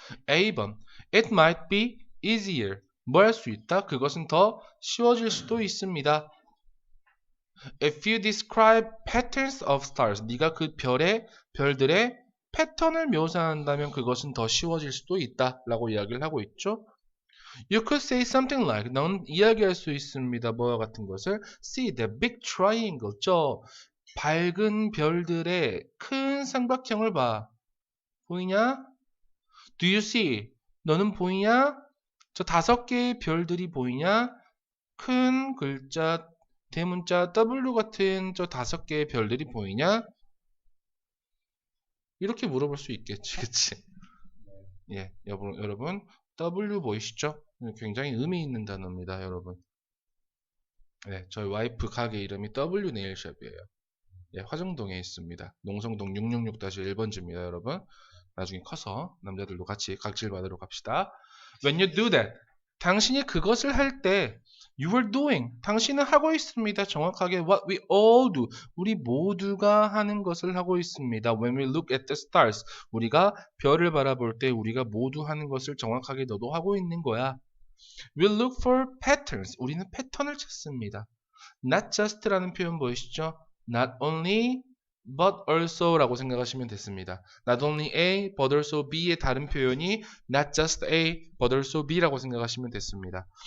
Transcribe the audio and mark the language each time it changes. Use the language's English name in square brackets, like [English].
[English] A번 It might be easier. [Korean] 뭐 할 수 있다? 그것은 더 쉬워질 수도 있습니다. [English] If you describe patterns of stars, [Korean] 네가 그 별들의 패턴을 묘사한다면 그것은 더 쉬워질 수도 있다 라고 이야기를 하고 있죠. [English] You could say something like, [Korean] 넌 이야기할 수 있습니다. 뭐와 같은 것을 [English] See the big triangle, [Korean] 저 밝은 별들의 큰 삼각형을 봐. 보이냐? [English] Do you see? [Korean] 너는 보이냐? 저 5개의 별들이 보이냐? 큰 글자 대문자 W 같은 저 5개의 별들이 보이냐? 이렇게 물어볼 수 있겠지, 그치? 예, 여러분, W 보이시죠? 굉장히 의미 있는 단어입니다, 여러분. 네, 저희 와이프 가게 이름이 W 네일샵이에요. 예, 화정동에 있습니다. 농성동 666-1번지입니다, 여러분. 나중에 커서 남자들도 같이 각질 받으러 갑시다. [English] When you do that, [Korean] 당신이 그것을 할 때, [English] you are doing, [Korean] 당신은 하고 있습니다. 정확하게 [English] what we all do, [Korean] 우리 모두가 하는 것을 하고 있습니다. [English] When we look at the stars, [Korean] 우리가 별을 바라볼 때 우리가 모두 하는 것을 정확하게 너도 하고 있는 거야. [English] We look for patterns, [Korean] 우리는 패턴을 찾습니다. Not just라는 표현 보이시죠? [English] Not only but also [Korean] 라고 생각하시면 됐습니다. Not only A but also B의 다른 표현이 not just A but also B 라고 생각하시면 됐습니다.